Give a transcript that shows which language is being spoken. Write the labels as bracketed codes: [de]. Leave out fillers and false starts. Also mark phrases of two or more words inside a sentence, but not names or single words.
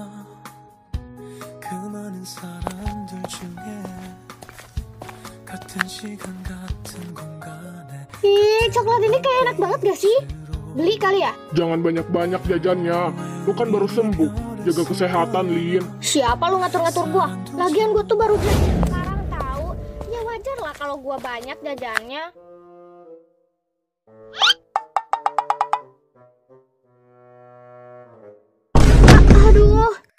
[ko] 그 많은 사람들 중에 같은 시간 같은 공간에 [id] Ih, coklat ini kayak enak banget gak sih? Beli kali ya? Jangan banyak-banyak jajannya. Lu kan baru sembuh. Jaga kesehatan, Lin. Siapa lu ngatur-ngatur gua? Lagian gua tuh baru jajan sekarang tahu. Ya wajar lah kalau gua banyak jajannya. Aduh,